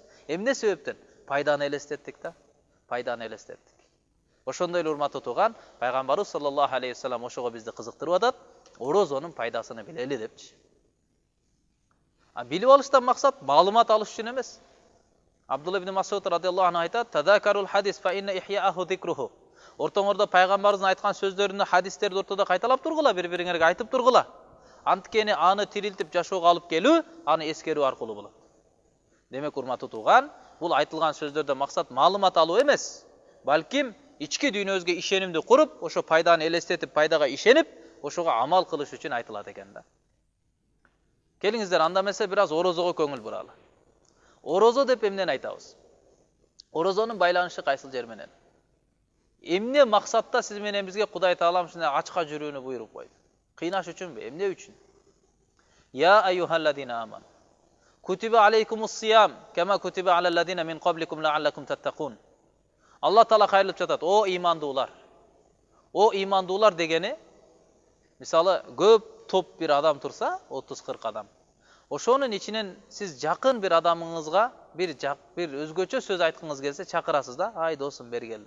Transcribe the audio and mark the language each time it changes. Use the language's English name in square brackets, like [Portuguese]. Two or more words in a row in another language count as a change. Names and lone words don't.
[Kyrgyz] Эмне себептен? Пайданы элестеттик да. Пайданы элестеттик. Ошондой эле урматтуу тууган, пайгамбарыбыз [Arabic] صلى الله عليه وسلم [Kyrgyz] ошого бизди кызыктырып атат. Орозонун пайдасыны билели депчи. Билип алыштан максат маалымат алыш үчүн эмес. [Arabic] Абдулла ибн Масуд رضي الله عنه айтат: "تذاكروا الحديث فإن إحياءه ذكره." [Kyrgyz] Ортоңордо пайгамбарыбыздын айткан сөздөрүнү, хадистерди ортодо кайталап тургула, бири-бириңерге айтып тургула. Анткени аны тирилтип жашоого алып келүү, аны эскерүү аркылуу болот. Демек, урматтуу тууган, бул айтылган сөздөрдө максат маалымат алуу эмес, балким ички дүйнөбүзгө ишенимди куруп, ошо пайданы элестетип, пайдага ишенип, ошого амал кылыш үчүн айтылат экен да. Келиңиздер, анда эмесе бир аз орозого көңүл буралы. Орозо деп эмнени айтабыз? Орозонун байланышы кайсыл жер менен? Эмне максатта сиз менен бизге Кудай Таалам ушундай ачка жүрүүнү буйруп койду? Кыйнаш үчүнбү? Эмне үчүн? [Arabic] يا أيها الذين آمنوا. كتب عليكم الصيام كما كتب على الذين من قبلكم لعلكم تتقون. [Kyrgyz] Алла Таала кайрылып жатат: "О имандуулар." О имандуулар дегени, мисалы, көп топ бир адам турса, 30-40 адам. Ошонун ичинен сиз жакын бир адамыңызга бир өзгөчө сөз айткыңыз келсе, чакырасыз да: "Ай досум, бери кел" деп.